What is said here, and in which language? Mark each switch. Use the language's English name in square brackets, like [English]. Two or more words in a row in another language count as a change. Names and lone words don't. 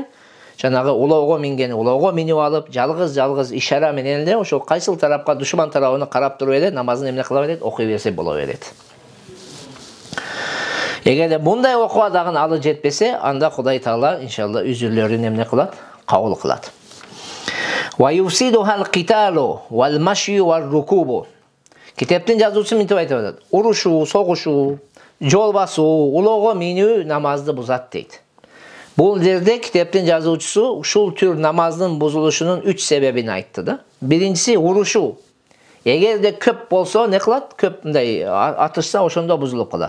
[Kyrgyz] Жанагы улоого минип алып, жалгыз ишара менен эле ошол кайсыл тарапка, душман тарабына карап туруп эле намазын эмне кыла берет? Окуй берсе боло берет. Эгерде мындай окууга дагы алы жетпесе, анда Кудай Таала иншалла үзүрлөрүн эмне кылат? Кабыл кылат. [Arabic] ويفسدها القتال والمشي والركوب. [Kyrgyz] Китептин жазуучусу мынтип айтып атат. Урушуу, согушуу, жол басуу, улоого минүү намазды бузат дейт. Бул жерде китептин жазуучусу ушул түр намаздын бузулушунун 3 себебин айтты да. Биринчиси урушуу. Эгерде көп болсо не кылат? Көп мындай атышса ошондо бузулуп калат.